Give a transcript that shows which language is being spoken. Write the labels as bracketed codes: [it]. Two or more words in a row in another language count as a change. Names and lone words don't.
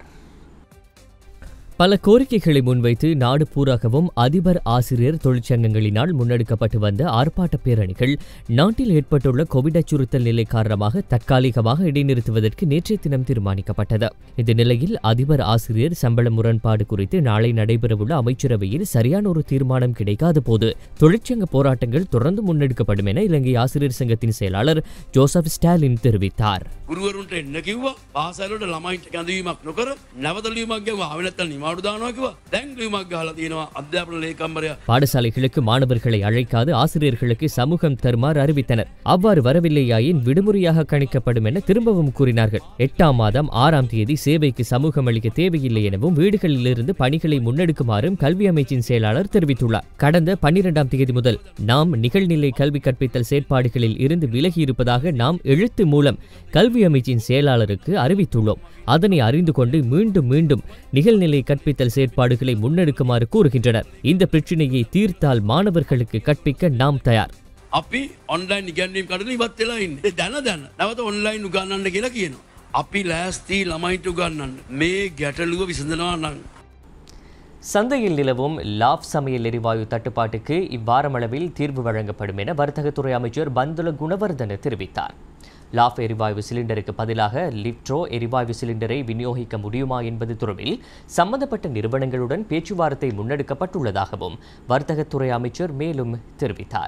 [ta] பல கோரிக்கைகளை முன்வைத்து நாடு பூராகவும் அதிபர் ஆசிரியர் தொழிற்சங்கங்களினால் முன்னெடுக்கப்பட்டு வந்த ஆர்ப்பாட்ட பேரணிகள் நாட்டில் ஏற்பட்டுள்ள கோவிட் அச்சுறுத்தல் நிலை காரணமாக தற்காலிகமாக இடைநிறுத்துவதற்கு நேற்றைய தினம் தீர்மானிக்கப்பட்டது. இந்த நிலையில் அதிபர் ஆசிரியர் சம்பள முரண்பாடு குறித்து நாளை நடைபெறவுள்ள அமைச்சரவையில் சரியான ஒரு தீர்மானம் கிடைக்காத போது தொழிற்சங்க போராட்டங்கள் தொடர்ந்து முன்னெடுக்கப்படும் என இலங்கை ஆசிரியர் சங்கத்தின் செயலாளர் ஜோசப் ஸ்டாலின் தெரிவித்தார். [si] ගුරුවරුන්ට එන්න කිව්වා. පාසලවල ළමයින්ට කැඳවීමක් නොකර නැවත ලියුමක් ගෙවුවා. ආවෙ නැත්තම් නිවාඩු දානවා කිව්වා. දැන් ලියුමක් ගහලා තියෙනවා අධ්‍යාපන ලේකම්වරයා. [ta] பாடசாலைகளுக்கு மாணவர்களை அழைக்காது ஆசிரியர்களுக்கு சமூகம் தருமாறு அறிவித்தனர். அவ்வாறு வரவில்லையாயின் விடுமுறையாக கணிக்கப்படும் என திரும்பவும் கூறினார்கள். 8ஆம் மாதம் 6ஆம் தேதி சேவைக்கு சமூகம் அளிக்க தேவையில்லை எனவும் வீடுகளிலிருந்து பணிகளை முன்னெடுக்குமாறும் கல்வி அமைச்சின் செயலாளர் தெரிவித்துள்ளார். கடந்த 12ஆம் தேதி முதல் நாம் நிகழ்நிலை கல்வி கற்பித்தல் செயற்பாடுகளில் இருந்து விலகி இருப்பதாக நாம் எழுத்து மூலம் கல்வி அமைச்சின் செயலாளருக்கு அறிவித்துள்ளோம். அதனை அறிந்து கொண்டு மீண்டும் மீண்டும் நிகழ்நிலை கற்பித்தல் செயற்பாடுகளை முன்னெடுக்குமாறு கூறுகின்றனர். இந்த பிரச்சினையை தீர்த்தால் மாணவர்களுக்கு கற்பிக்க நாம் தயார். [si] අපි ඔන්ලයින් ඉගැන්වීම් කඩන ඉවත් වෙලා ඉන්නේ. දැන නැවත ඔන්ලයින් උගන්වන්න කියලා කියනවා. අපි ලෑස්ති ළමයින්ට උගන්වන්න. මේ ගැටලුව විසඳනවා නම් [ta] சந்தையில் நிலவும் லாப் சமையல் எரிவாயு தட்டுப்பாட்டுக்கு இவ்வாரமளவில் தீர்வு வழங்கப்படும் என வர்த்தகத்துறை அமைச்சர் பந்துல குணவர்தன தெரிவித்தார். லாப் எரிவாயு சிலிண்டருக்கு பதிலாக லிட்ரோ எரிவாயு சிலிண்டரை விநியோகிக்க முடியுமா என்பது தொடர்பில் சம்பந்தப்பட்ட நிறுவனங்களுடன் பேச்சுவார்த்தை முன்னெடுக்கப்பட்டுள்ளதாகவும் வர்த்தகத்துறை அமைச்சர் மேலும் தெரிவித்தார்.